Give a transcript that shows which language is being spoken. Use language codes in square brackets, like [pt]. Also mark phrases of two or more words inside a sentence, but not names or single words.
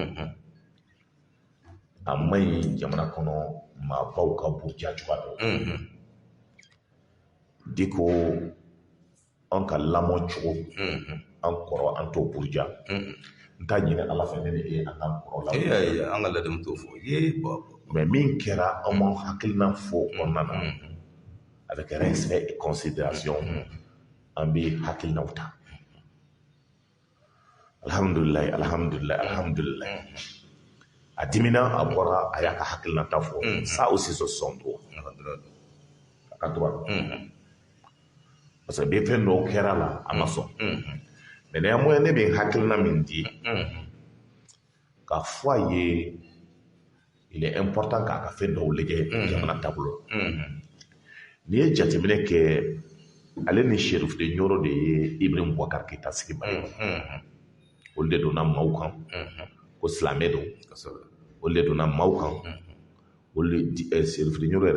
[bm] a ma ɲi jamana kɔnɔ maabaw ka buruja cogoya dɔ Diko an ka lamɔ cogo an kɔrɔ an t'o buruja n t'a ɲini ala fɛ ne ni e an k'an kɔrɔ la an ka ladamu t'o fɔ mais min kɛra an ma hakilina fɔ kɔnɔna na [fr] avec respect et considération [bm] an bɛ hakilinaw ta alhamdulilayi a dimina a bɔra a y'a ka hakilinata fɔ [fr] ça aussi ce sont droit [bm] a ka droit [fr] parce que [bm] bɛ fɛn dɔw kɛra la a ma sɔn [fr] mais néanmoins [bm] ne bɛ hakilina min di k'a fɔ a ye il [fr] est important [bm] k'a ka fɛn dɔw lajɛ jamana taabolo n'i ye jateminɛ kɛ ale ni Sheriff de Ɲoro de ye Ibrahim Boubacar Keita sigi Mali olu de donna maaw kan ko silamɛ don olu de donna maaw kan olu Sheriff de Ɲoro yɛrɛ